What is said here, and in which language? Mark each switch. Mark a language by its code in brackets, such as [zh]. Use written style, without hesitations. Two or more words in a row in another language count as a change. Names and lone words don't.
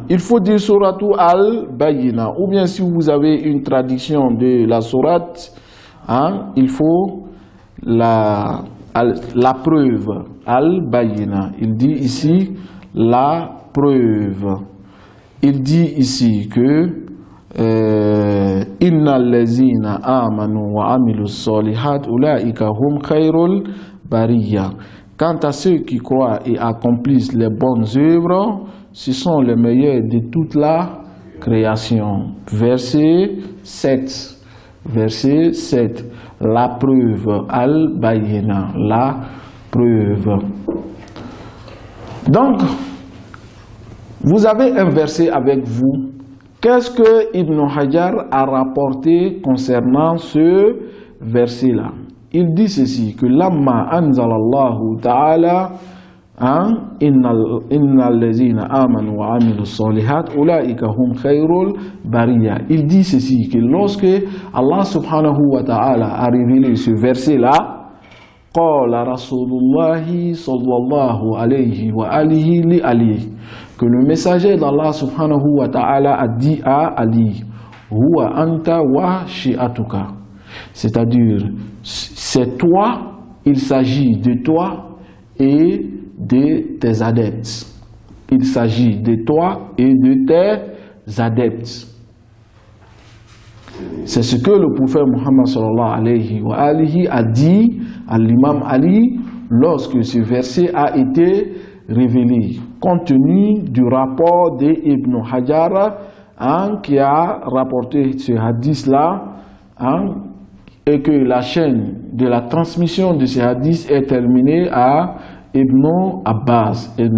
[fr] Il faut dire Suratu Al-Bayyina. Ou bien si vous avez une tradition de la sourate, il faut la preuve. Al-Bayyina. Il dit ici la preuve. Il dit ici que [ar] إن الذين آمنوا وعملوا الصالحات أولئك هم خير البرية. [fr] Quant à ceux qui croient et accomplissent les bonnes œuvres, ce sont les meilleurs de toute la création. Verset 7. Verset 7. La preuve. Al-Bayyina. La preuve. Donc, vous avez un verset avec vous. Qu'est-ce que Ibn Hajar a rapporté concernant ce verset-là? Il dit ceci, que [ar] لما أنزل الله تعالى إن الذين آمنوا وعملوا الصالحات أولئك هم خير البرية. [fr] Il dit ceci, que lorsque Allah [ar] سبحانه وتعالى [fr] a révélé ce verset-là, [ar] قال رسول الله صلى الله عليه وآله لعلي, [fr] que le messager d'Allah [ar] سبحانه وتعالى [fr] a dit à Ali, [ar] هو أنت وشيعتك, [fr] c'est-à-dire c'est toi, il s'agit de toi et de tes adeptes. Il s'agit de toi et de tes adeptes. C'est ce que le prophète Muhammad [ar] صلى الله عليه وآله [fr] a dit à l'imam Ali lorsque ce verset a été révélé, compte tenu du rapport d'Ibn Hajar qui a rapporté ce hadith-là, et que la chaîne de la transmission de ce hadith est terminée à Ibn Abbas.